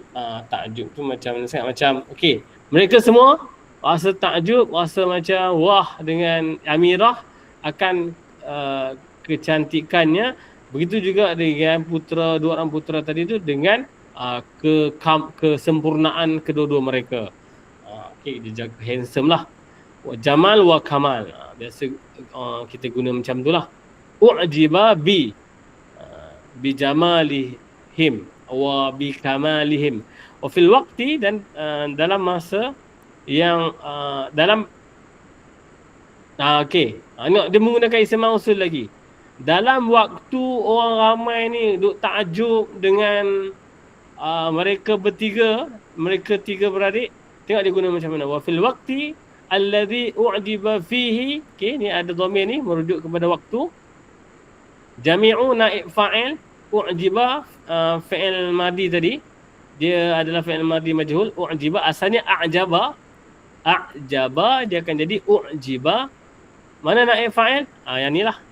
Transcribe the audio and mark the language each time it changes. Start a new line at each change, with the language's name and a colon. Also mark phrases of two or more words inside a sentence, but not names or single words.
Malay: Takjub tu macam okey, mereka semua rasa takjub, rasa macam wah dengan Amirah akan kecantikannya. Begitu juga dengan dua orang putera tadi tu dengan kesempurnaan kedua-dua mereka. Okey, dia jaga handsome lah.
Arabic: جمال وكمال.
Malay: Biasa kita guna macam tu lah.
Arabic: أعجب بجمالهم وبكمالهم. وفي الوقت,
Malay: dan dalam masa yang okey. Dia menggunakan isim mausul lagi. Dalam waktu orang ramai ni duk takjub dengan mereka bertiga, mereka tiga beradik, tengok dia guna macam mana.
Arabic: وفي الوقت الذي أعجب فيه.
Malay: Okey, ni ada dhamir ni merujuk kepada waktu. Jami'u
Arabic: نائب فاعل,
Malay: u'jiba
Arabic: فعل ماضي
Malay: tadi. Dia adalah
Arabic: فعل ماضي مجهول.
Malay: U'jiba asalnya a'jaba. Dia akan jadi u'jiba. Mana
Arabic: نائب فاعل?
Malay: Yang ni lah.